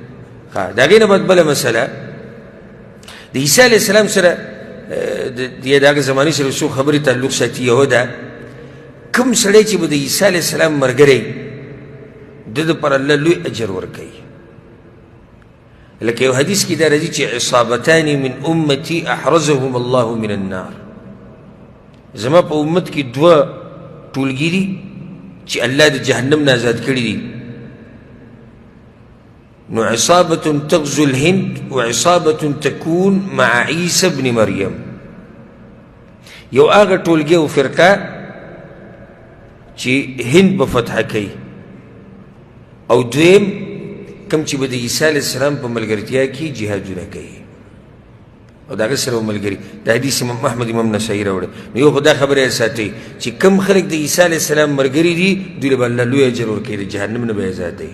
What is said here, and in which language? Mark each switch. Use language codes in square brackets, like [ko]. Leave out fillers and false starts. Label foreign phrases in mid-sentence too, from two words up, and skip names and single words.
[ps] ښه، د هغې نه بعد بله مسله د عیسی [ar] علیه السلام [ps] سره د هغه زمانې سره څو خبرې تعلق ساتي. یو ده کوم سړی چې به د عیسی [ar] علیه السلام [ps] ملګری د ده پر الله لوی اجر ورکوي. لکه یو حدیث کې دا راځي چې [ar] عصابتان من امتي احرزهم الله من النار. [ps] زما په امت کې 2 ټولګي دي چې الله د جهنم نه آزاد کړي دي. [ar] نو عصابة تغزو الهند وعصابة تكون مع عيسى ابن مريم. [ps] یو هغه ټولګي او فرقه چې هند به فتح کوي، او دویم کوم چې به د عیسی [ar] علیه السلام [ps] په ملګرتیا کې جهادونه کوي او د هغه سره به ملګري. د حدیث امام احمد امام نسایي راوړی. نو یو خو دا خبره یې ساتئ چې کوم خلک د عیسی [ar] علیه السلام [ps] ملګري دي دوی له به الله لوی اجر ورکوي، د جهنم نه به یې آزادوي.